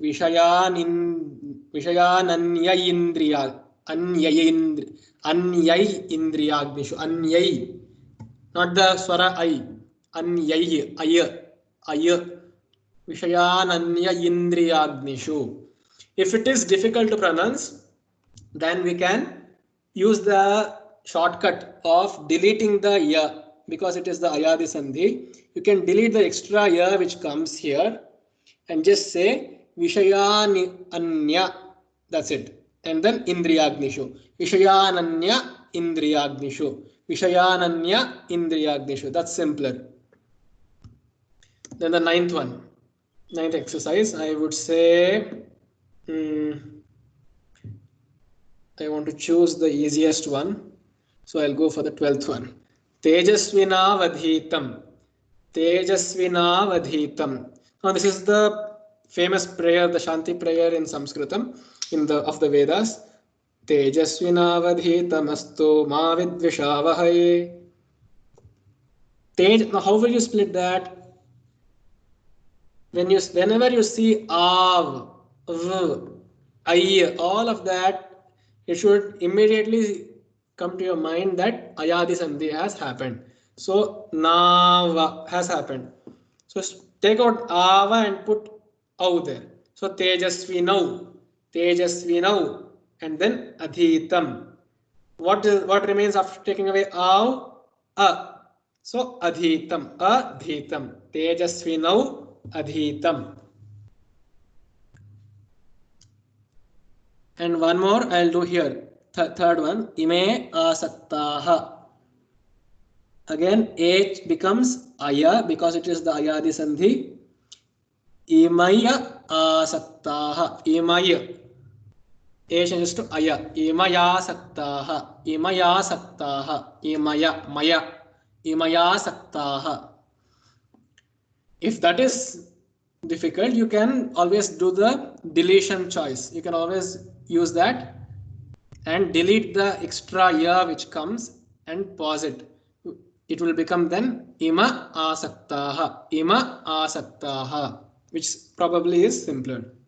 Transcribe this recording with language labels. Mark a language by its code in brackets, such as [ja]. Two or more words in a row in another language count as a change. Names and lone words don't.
[sa] Vishayananya indriya. Anyai indriyagnishu. Anyai. [en] Not the swara I. Anyai. [sa] Aya. Vishayananya indriyagnishu. [en] If it is difficult to pronounce, then we can use the shortcut of deleting the ya because it is the [sa] ayadi sandhi. [en] You can delete the extra ya which comes here and just say vishayananya. That's it. And then indriyagnishu. [sa] Vishayananya indriyagnishu. Vishayananya indriyagnishu. [en] That's simpler. Then the ninth exercise, I would say I want to choose the easiest one. So I'll go for the 12th one. [sa] Tejasvina vadhitam. Tejasvina vadhitam. [en] Now this is the famous prayer, the Shanti prayer in Sanskritam of the Vedas. [sa] Tejasvina vadhitam astu ma vidvishavahai. [en] Now how will you split that? Whenever you see av, v, I, all of that, it should immediately come to your mind that [sa] ayadi sandhi [en] has happened. So nava has happened. So take out ava and put au there. So tejasvinau, and then adhitam. What remains after taking away au? A. So [sa] adhitam, tejasvinau, adhitam. [en] And one more I'll do here. Third one, [sa] ime asaktaha. [en] Again, A becomes aya because it is the [sa] ayadi sandhi. Imaya asaktaha. Imaya. [en] A changes to aya. [sa] Imaya saktaha. Imaya saktaha. Imaya saktaha. [en] If that is difficult, you can always do the deletion choice. You can always use that and delete the extra ya which comes and pause it. It will become then [sa] ima asaktaha, [en] which probably is simpler.